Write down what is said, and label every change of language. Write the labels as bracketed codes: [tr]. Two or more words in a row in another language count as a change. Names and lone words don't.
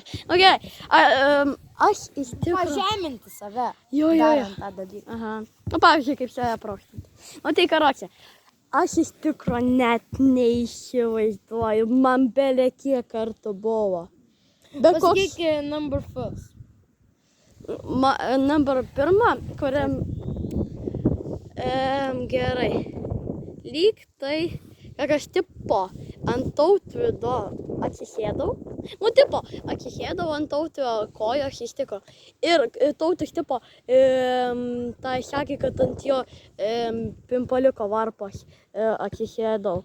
[lt] Nu gerai, aš iš tikrųjų... Pažeminti save. Jo. Darant tą dalyką. Aha. Nu, pavyzdžiui, kaip save prokštinti. Nu, tai karočią, aš iš tikrųjų net neįsivaizduoju, man belė kiek kartų buvo. Pasakyk [en] number first. [lt] Number pirma, kuriam... Gerai. Lyg tai, kad aš tipo ant tautvydo atsisėdau. Nu, tipo, atsisėdau ant tautvydo kojos iš tikro. Ir tautis tipo, tai sakė, kad ant jo pimpaliuko varpos atsisėdau.